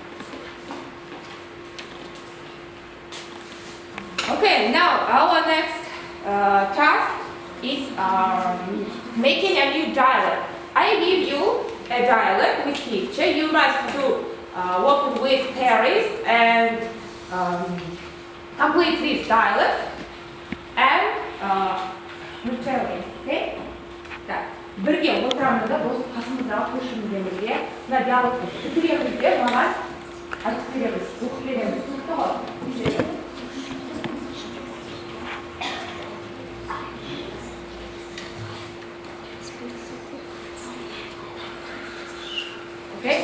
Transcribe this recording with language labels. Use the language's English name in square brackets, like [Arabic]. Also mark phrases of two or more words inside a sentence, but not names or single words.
[English] Okay, now our next task is making a new dialogue. I give you a dialogue with picture. You must do work with Paris and complete this dialogue and return it. Okay? Так. [Kazakh] Бірге отырамыз да осы қасымыздағы көршіміздерге мына диалогты бітіреміз де маған айтып береміз, оқып береміз. Түсінікті ғой? [English] Okay?